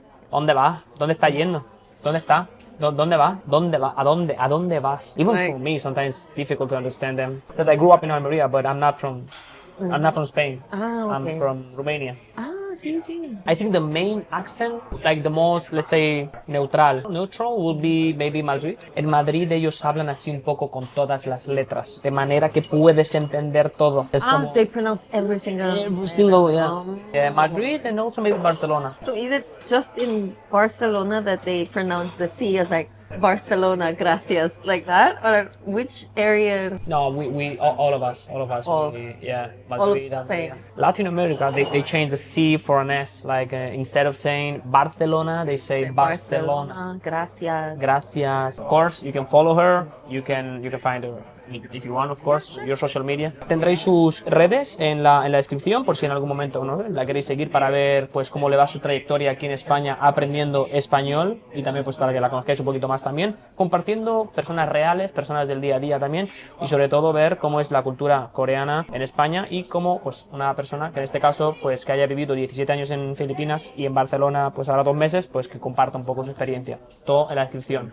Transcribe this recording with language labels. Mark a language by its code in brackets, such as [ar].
[es] ¿Dónde vas? ¿Dónde está yendo? ¿Dónde está? ¿Dónde va? ¿Dónde va? ¿A dónde vas? Even [en] Like- for me, sometimes it's difficult to understand them because I grew up in Almeria, but I'm not from Spain. Ah, okay. I'm from Romania. [es] Sí, sí. [en] I think the main accent, like the most, let's say, neutral will be maybe Madrid. [es] En Madrid ellos hablan así un poco con todas las letras, de manera que puedes entender todo. Es como [en] They pronounce every single. yeah, Madrid and also maybe Barcelona. So is it just in Barcelona that they pronounce the C as like Barcelona, gracias, like that? Or which area? No, all of us. All. Yeah, All of Madrid, Spain. Latin America, they changed the C for an S. Like instead of saying Barcelona, they say Barcelona. [es] Gracias. Gracias. [en] Of course, you can follow her. You can find her if you want, of course, your social media. [es] Tendréis sus redes en la descripción por si en algún momento, ¿no?, la queréis seguir para ver pues cómo le va su trayectoria aquí en España aprendiendo español, y también pues para que la conozcáis un poquito más también, compartiendo personas reales, personas del día a día también, y sobre todo ver cómo es la cultura coreana en España y cómo pues una persona que en este caso pues que haya vivido 17 años en Filipinas y en Barcelona pues ahora 2 meses, pues que comparta un poco su experiencia. Todo en la descripción.